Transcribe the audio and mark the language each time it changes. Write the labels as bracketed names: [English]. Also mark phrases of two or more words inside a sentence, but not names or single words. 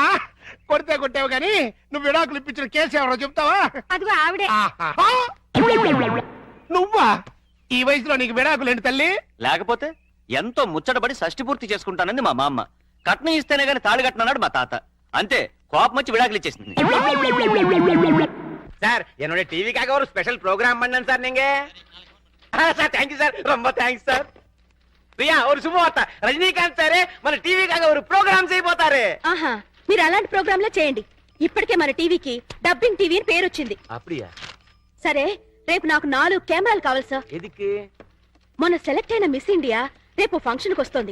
[Telugu] అమ్మా కొడితే కొట్టావు గాని నువ్వు విడాకులు ఇప్పించిన కేసు ఎవరో చెప్తావా? అదిగో ఆవిడే. ఆహా. ఆ! నువ్వా? ఈ వయసులో నీకు విడాకులు ఏంటి తల్లి? లేకపోతే ఎంతో ముచ్చటపడి షష్టి పూర్తి చేసుకుంటానంది మా మామ. కట్నం ఇస్తేనే గాని తాళి కట్టనన్నాడు మా తాత. అంతే, కోపం వచ్చి విడాకులు ఇచ్చేసింది. [Tamil] சார் என்னுடைய டிவிக்காக ஒரு [English] special program [Tamil] பண்ணேன் சார் நீங்க. [English] sir thank you sir, [Tamil] ரொம்ப [English] thanks sir. [Telugu] ప్రియా ஒரு శుభవార్త, రజనీకాంత్ సారే మన టీవీకాగా ఒక ప్రోగ్రామ్ చేయబోతారు. ఆహా, మీరు అలాంటి ప్రోగ్రాంలే చేయండి. ఇప్పటికే మన టీవీకి [English] dubbing TV [Telugu] అని పేరు వచ్చింది. [Tamil] அப்படியா? [Telugu] సరే, రేపు నాకు 4 కెమెరాలు కావాలి సార్. ఎదుకు? మొన్న సెలెక్ట్ అయిన మిస్ ఇండియా రేపు ఫంక్షన్ కి వస్తుంది.